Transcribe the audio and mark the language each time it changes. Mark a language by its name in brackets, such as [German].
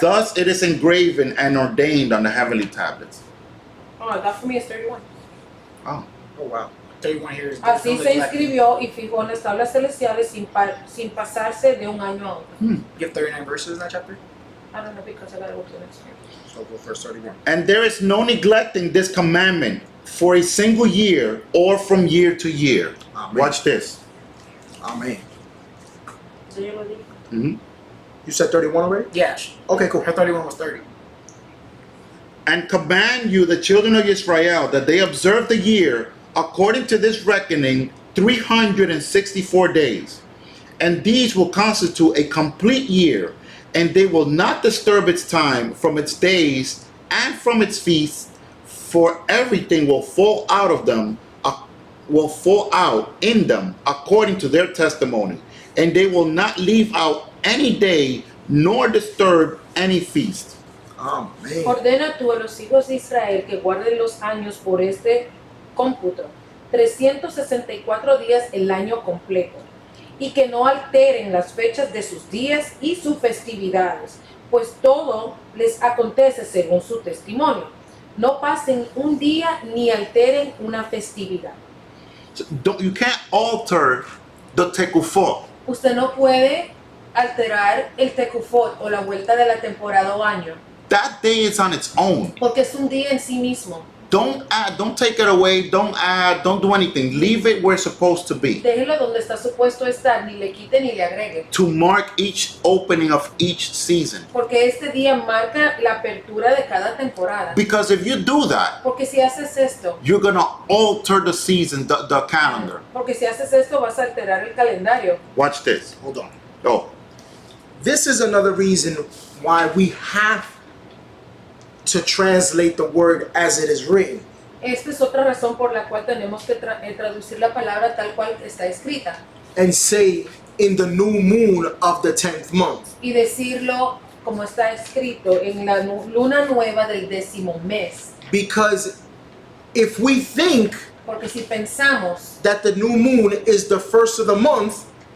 [English] Thus it is engraven and ordained on the heavenly tablets. Oh, that for me is 31. Oh. Oh, wow. 31 here is [Spanish] Así se [English] like- [Spanish] inscribió y fijó en las tablas celestiales sin pasarse de un año a otro. [English] You have 39 verses in that chapter? I don't know because I gotta go to the next one. So go verse 31. And there is no neglecting this commandment for a single year or from year to year. Amen. Watch this. Amen. [Spanish] So yo lo dije. Mhm. [English] You said 31 already? Yeah. Okay, cool. Her 31 was 30. And command you, the children of Israel, that they observe the year according to this reckoning 364 days. And these will constitute a complete year, and they will not disturb its time from its days and from its feasts, for everything will fall out of them, will fall out in them according to their testimony. And they will not leave out any day nor disturb any feast. [Spanish] Amén. Ordena tú a los hijos de Israel que guarden los años por este cómputo, 364 días el año completo, y que no alteren las fechas de sus días y sus festividades, pues todo les acontece según su testimonio. No pasen un día ni alteren una festividad. [English] So you can't alter the tekufot. [Spanish] Usted no puede alterar el Tekufot o la vuelta de la temporada o año, [English] That day is on its own. [Spanish] porque es un día en sí mismo. [English] Don't add, don't take it away, don't add, don't do anything. Leave it where it's supposed to be. [Spanish] Déjelo donde está supuesto estar, ni le quite ni le agregue. [English] To mark each opening of each season. [Spanish] Porque este día marca la apertura de cada temporada. [English] Because if you do that, [Spanish] Porque si haces esto, [English] you're gonna alter the season, the calendar. [Spanish] porque si haces esto vas a alterar el calendario. [English] Watch this. Hold on. Oh, This is another reason why we have to translate the word as it is written. [Spanish] Esta es otra razón por la cual tenemos que traducir la palabra tal cual está escrita [English] And say in the new moon of the 10th month. [Spanish] y decirlo como está escrito en la luna nueva del 10º mes. [English] Because if we think [Spanish] Porque si pensamos, [English] that the new moon is the first of the month,